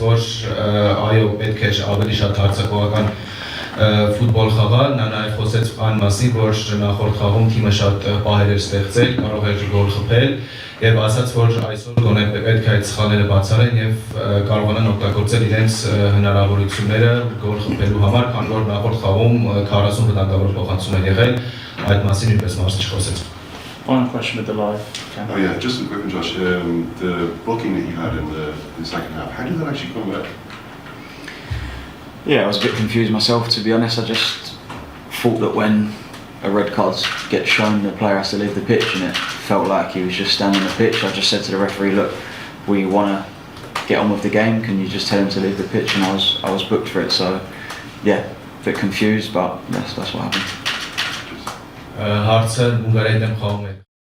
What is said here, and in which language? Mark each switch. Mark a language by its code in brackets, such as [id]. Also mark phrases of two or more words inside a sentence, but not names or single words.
[hy] որ այո, պետք է ավելի շատ հարձակողական ֆուտբոլ խաղալ, նա նաև խոսեց այն մասին, որ նախորդ խաղում թիմը շատ պահեր էր ստեղծել, կարող էր գոլ խփել եւ ասաց, որ այսօր գոնե պետք է այդ սխալները բացառեն եւ կարողանան օգտագործել իրենց հնարավորությունները գոլ խփելու համար, քանի որ նախորդ խաղում 40 վտանգավոր փոխանցում էր եղել, այդ մասին նույնպես մարզիչ խոսեց։ [en] Final question with the live camera. Oh yeah, just a quick one, Josh. The blocking that you had in the second half, how did that actually come about? Yeah, I was a bit confused myself, to be honest. I just thought that when a red card gets shown, the player has to leave the pitch, and it felt like he was just standing on the pitch. I just said to the referee, look, we want to get on with the game, can you just tell him to leave the pitch? And I was booked for it, so yeah, a bit confused, but that's what happened. [hy] Հարցը Հունգարիայի դեմ խաղում է